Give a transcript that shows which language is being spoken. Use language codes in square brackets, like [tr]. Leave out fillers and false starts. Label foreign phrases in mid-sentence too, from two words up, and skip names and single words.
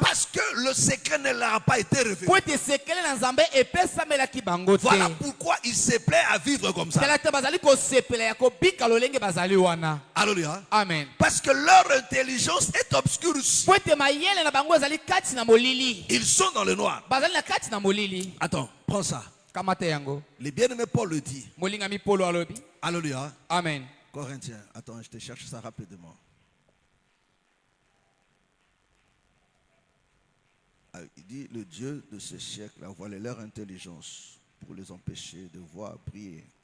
[fr] parce que le secret ne leur a pas été révélé, [ln] po ete sekele na Nzambe epesamelaki bango te. [fr] voilà pourquoi il se plaît à vivre comme ça. [ln] Tala te bazali kosepela ya kobika lolenge bazali wana. [fr] Alléluia. Amen. Parce que leur intelligence est obscure. [ln] Po ete mayele na bango ezali kati na molili, [fr] Ils sont dans le noir. [ln] bazali na kati na molili. [fr] Attends, prends ça. [ln] Kamata yango. [fr] Le bien-aimé Paul le dit. [ln] Molingami polo alobi. [fr] Alléluia. Amen. Corinthiens, attends, je te cherche ça rapidement. Ah, il dit, le Dieu de ce siècle a voilé leur intelligence pour les empêcher de voir prier.